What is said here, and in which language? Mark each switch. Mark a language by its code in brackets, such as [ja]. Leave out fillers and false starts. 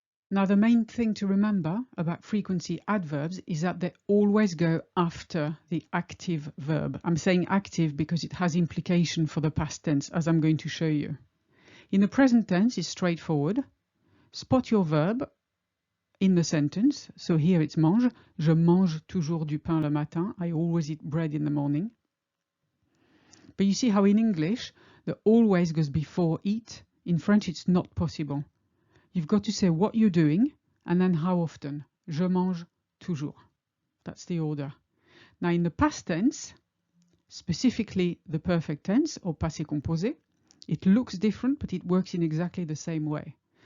[en] Now, the main thing to remember about frequency adverbs is that they always go after the active verb. I'm saying active because it has implication for the past tense, as I'm going to show you. In the present tense, it's straightforward. Spot your verb in the sentence. So here it's mange. [fr] Je mange toujours du pain le matin. [en] I always eat bread in the morning. But you see how in English, the always goes before eat. In French, it's not possible. You've got to say what you're doing and then how often. [fr] Je mange toujours. [en] That's the order. Now in the past tense, specifically the perfect tense or passé composé, it looks different, but it works in exactly the same way.